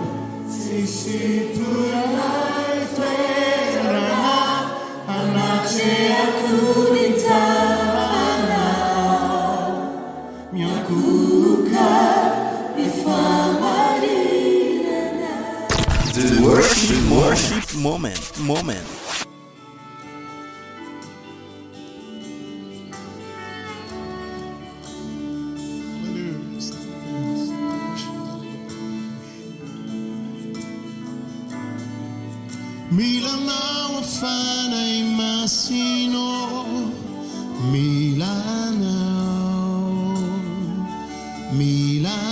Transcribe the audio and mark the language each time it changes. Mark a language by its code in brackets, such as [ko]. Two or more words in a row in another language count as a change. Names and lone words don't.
[mg] tsisy toilay toerana anatrehako ny tavanao miakuka mifamarinana. [en] The worship moment. [mg] Mila Anao Fanahy Masina O, Mila Anao, Mila